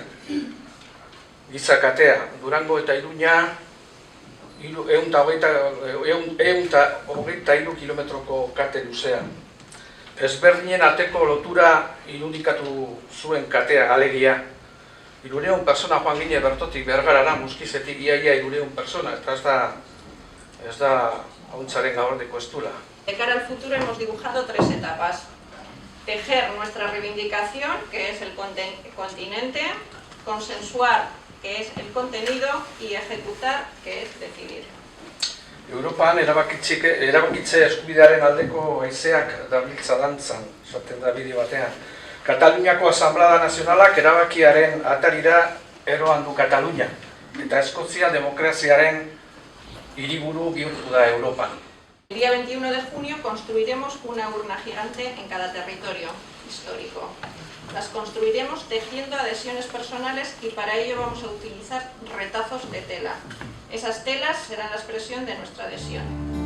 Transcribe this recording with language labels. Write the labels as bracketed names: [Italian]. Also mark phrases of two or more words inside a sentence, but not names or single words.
[Basque] Gizakatea, Durango eta Iruña, 123 kilometroko kate luzean. Ezberdinen arteko lotura irudikatu zuen katea, alegia. 300 persona joan gine bertotik Bergarara, Muskizetik iaia 300 persona, eta ez da hauntzaren gabardeko estula. [Spanish] De cara al futuro hemos dibujado 3 etapas. Tejer nuestra reivindicación, que es el continente, consensuar, que es el contenido, y ejecutar, que es decidir. [Basque] Europan erabakitze eskubidearen aldeko haizeak dabiltza dantzan, esaten da bideo batean. Kataluniako Asamblada Nazionalak erabakiaren atarira eroan du Katalunia, eta Eskozia demokraziaren hiriburu bihurtu da Europan. [Spanish] El día 21 de junio construiremos una urna gigante en cada territorio histórico. Las construiremos tejiendo adhesiones personales y para ello vamos a utilizar retazos de tela. Esas telas serán la expresión de nuestra adhesión.